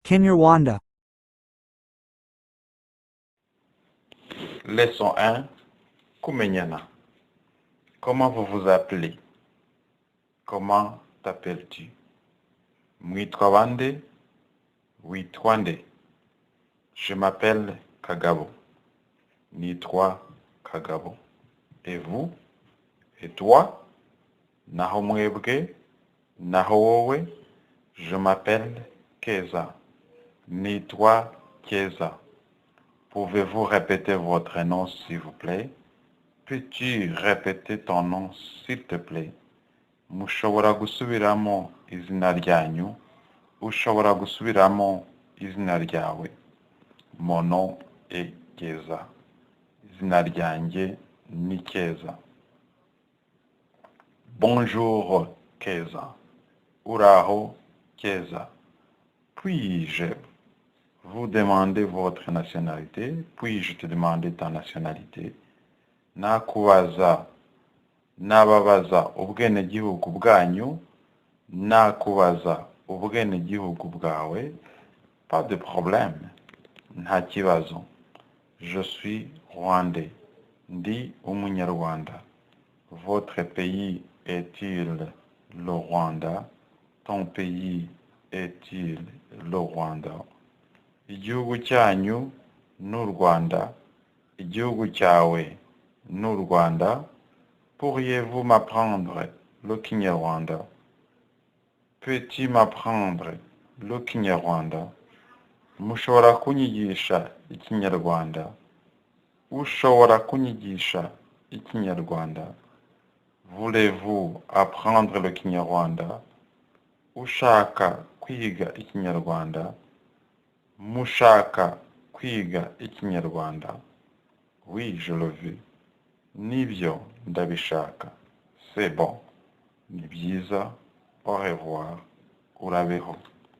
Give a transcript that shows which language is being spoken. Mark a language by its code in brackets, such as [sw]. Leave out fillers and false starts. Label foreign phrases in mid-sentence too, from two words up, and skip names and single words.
[rw] Kinyarwanda. [fr] Leçon 1. [rw] Kumenyana. [fr] Comment vous vous appelez? Comment t'appelles-tu? [rw] Mwitwa bande? Witwa nde? [fr] Je m'appelle Kagabo. [rw] Nitwa Kagabo. [fr] Et vous? Et toi? [rw] Naho mwebwe? Naho wowe? [fr] Je m'appelle Keza. [rw] Nitwa Keza. [fr] Pouvez-vous répéter votre nom, s'il vous plaît? Peux-tu répéter ton nom, s'il te plaît? [rw] Mushobora gusubiramo izina ryanyu? Ushobora gusubiramo izina ryawe? [fr] Mon nom est Keza. [rw] Izina ryanjye ni Keza. [fr] Bonjour, Keza. [rw] Uraho, Keza. [fr] Puis-je vous demander votre nationalité? Puis-je te demander ta nationalité? [rw] Nakubaza, nababaza ubwenegihugu bwanyu? Nakubaza ubwenegihugu bwawe? [fr] Pas de problème. [rw] Nta kibazo. [fr] Je suis rwandais. [rw] Ndi umunyarwanda. [fr] Votre pays est-il le Rwanda? Ton pays est-il le Rwanda? [rw] Igihugu cyanyu n'u Rwanda. Igihugu cyawe n'u Rwanda. [fr] Pourriez-vous m'apprendre le Kinyarwanda? Peux-tu m'apprendre le Kinyarwanda? [rw] Mushobora kunyigisha Ikinyarwanda? Ushobora kunyigisha Ikinyarwanda? [fr] Voulez-vous apprendre le Kinyarwanda? [rw] Ushaka kwiga Ikinyarwanda? Mushaka kwiga Ikinyarwanda? [fr] Oui, je le veux. [rw] Nibyo, ndabishaka. [fr] C'est bon. [rw] Ni byiza. [fr] Au revoir. [rw] Urabeho.